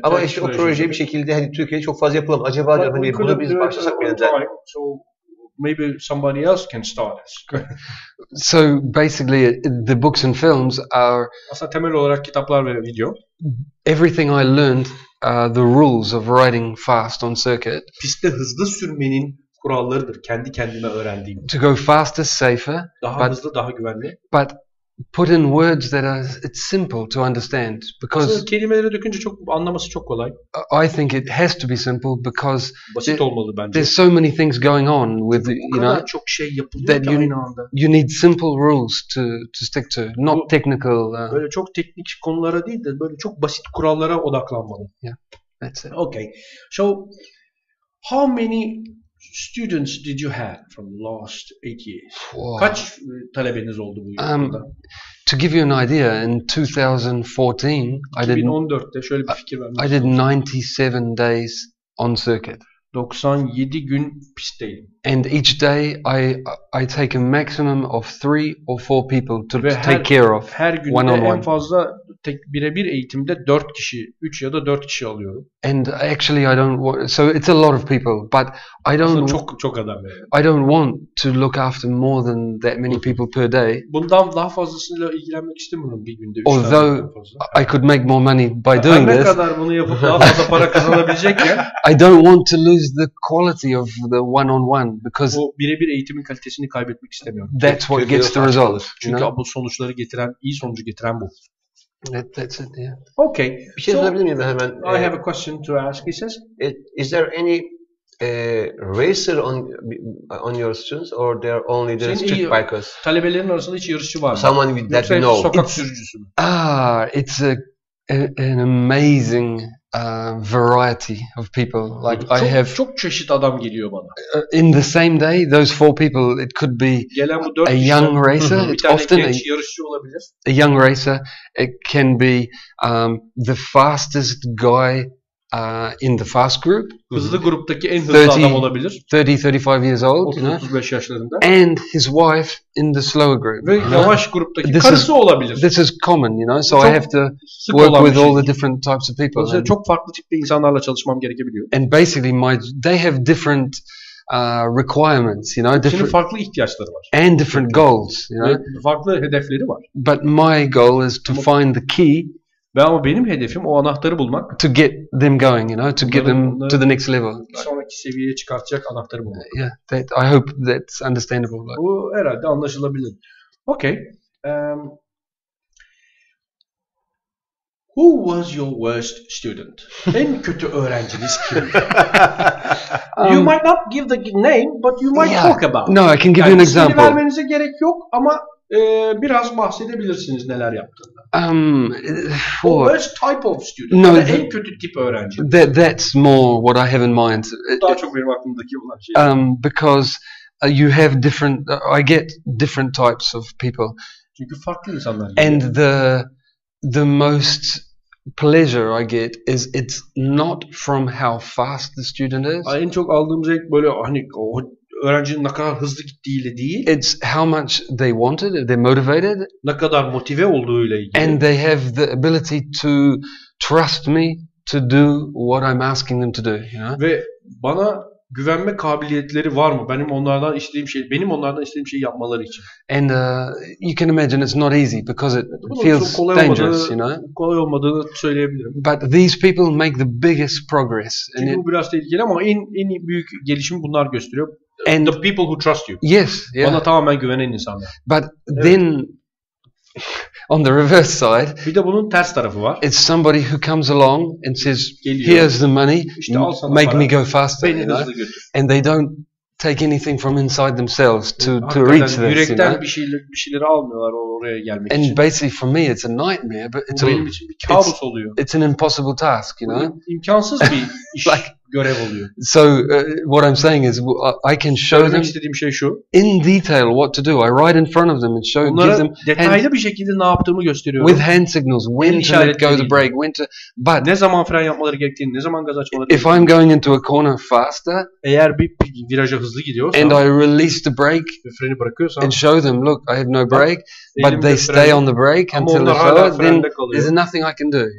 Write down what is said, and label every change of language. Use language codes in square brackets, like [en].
[tr] Ama işte o proje bir şekilde hani Türkiye'de çok fazla yapılamaz. Acaba hani bunu biz başlasak mı? [en] So maybe somebody else can start us. So basically the books and films are [tr] aslında temel olarak kitaplar ve video. [en] Everything I learned the rules of riding fast on circuit. [tr] Pistte hızlı sürmenin kurallarıdır. Kendi kendime öğrendiğim. [en] To go faster, safer. [tr] Daha hızlı, daha güvenli. [en] But put in words that it's simple to understand, because [tr] kelimelere dökünce anlaması çok kolay. [en] I think it has to be simple because [tr] basit olmalı bence. [en] There's so many things going on with [tr] çok şey yapılıyor [en] that [tr] aynı anda. [en] You need simple rules to stick to, not technical. [tr] Böyle çok teknik konulara değil de böyle çok basit kurallara odaklanmalı. [en] Yeah, that's it. Okay, so how many students did you have from the last 8 years? Wow. [tr] Kaç talebeniz oldu bu yılda? [en] To give you an idea, in [tr] 2014'te şöyle bir fikir vermek [en] I did 97 days on circuit. [tr] 97 gün pistteydim. [en] And each day I take a maximum of 3 or 4 people to take care of. [tr] Her günde en fazla birebir eğitimde 4 kişi, 3 ya da 4 kişi alıyorum. [en] And actually I don't want, so it's a lot of people, but I don't [tr] çok adam yani. [en] I don't want to look after more than that many people per day. [tr] Bundan daha fazlasıyla ilgilenmek istemiyorum bir günde. [en] Although I could make more money by doing this. [tr] Ne kadar bunu yapıp daha fazla para kazanabilecekken [en] I don't want to lose the quality of the one-on-one because [tr] o birebir eğitimin kalitesini kaybetmek istemiyorum. [en] That's what gets the result. [tr] Çünkü bu sonuçları iyi sonucu getiren bu. [en] That's it, yeah. Okay. [tr] Bir şey sorabilir miyim hemen? [en] I have a question to ask. He says, is there any racer on your students, or they're only the street bikers? [tr] Talebelerin arasında hiç yarışçı var mı? [en] Someone that you know. [tr] Sokak sürücüsü mü? [en] It's an amazing variety of people. Like I have [tr] çok çeşit adam geliyor bana. [en] In the same day, those 4 people, it could be a young racer. It's often [tr] yarışçı olabilir. [en] A young racer. It can be the fastest guy in the fast group. [tr] Hızlı gruptaki en hızlı adam olabilir. [en] 30-35 years old. [tr] 30-35 yaşlarında. [en] And his wife in the slower group. [tr] Ve yavaş gruptaki karısı olabilir. [en] This is common, so I have to work with all the different types of people. [tr] Çok farklı tipte insanlarla çalışmam gerekebiliyor. [en] And basically they have different requirements, different [tr] farklı ihtiyaçları var. [en] And different goals, [tr] Farklı hedefleri var. [en] But my goal is to find the key. [tr] Ama benim hedefim o anahtarı bulmak. [en] To get them going, to get them to the next level. [tr] Sonraki seviyeye çıkartacak anahtarı bulmak. [en] Yeah, I hope that's understandable. [tr] Bu herhalde anlaşılabilir. [en] Okay. Who was your worst student? [tr] En kötü öğrenciniz kim? [en] You might not give the name, but you might talk about. No, I can give you an example. [tr] İsmini vermenize gerek yok ama biraz bahsedebilirsiniz neler yaptığında. [en] Worst type of student. No, [tr] en kötü tip öğrenci. [en] That's more what I have in mind. [tr] Daha çok benim aklımdaki olan şey. [en] Because you have different. I get different types of people. [tr] Çünkü farklı insanlar. [en] And the most pleasure I get is it's not from how fast the student is. [tr] En çok aldığım zevk böyle o öğrencinin ne kadar hızlı gittiğiyle değil. [en] It's how much they wanted, they're motivated. [tr] Ne kadar motive olduğuyla ilgili. [en] And they have the ability to trust me to do what I'm asking them to do. [tr] Ve bana güvenme kabiliyetleri var mı? Benim onlardan istediğim şeyi yapmaları için. [en] And you can imagine it's not easy because it feels dangerous, [tr] Kolay olmadığını söyleyebilirim. [en] But these people make the biggest progress. [tr] Çünkü bu biraz tehlikeli ama en büyük gelişim bunlar gösteriyor. [en] And the people who trust you. Yes, yeah. [tr] Bana tamamen güvenen insanlar. [en] But then on the reverse side, [tr] bir de bunun ters tarafı var. [en] It's somebody who comes along and says, "Here's the money, make me go faster." And they don't take anything from inside themselves to reach this. [tr] Yürekten bir şeyleri almıyorlar oraya gelmek için. [en] And basically for me it's a nightmare, but [tr] benim için bir kabus oluyor. [en] It's an impossible task, [tr] İmkansız bir iş. Görev oluyor. [en] So what I'm saying is I can show them [tr] istediğim şey şu. [en] In detail what to do. I write in front of them and give them [tr] detaylı bir şekilde ne yaptığımı gösteriyorum. [en] With hand signals, when to let go the brake, when to. But [tr] ne zaman fren yapmaları gerektiğini, ne zaman gaz açmaları gerektiğini. [en] If I'm going into a corner faster, [tr] eğer bir viraja hızlı gidiyorsam, [en] and I release the brake, [tr] freni bırakıyorsam, [en] and show them, look, I have no brake, but they stay on the brake until they slow, then there's nothing I can do.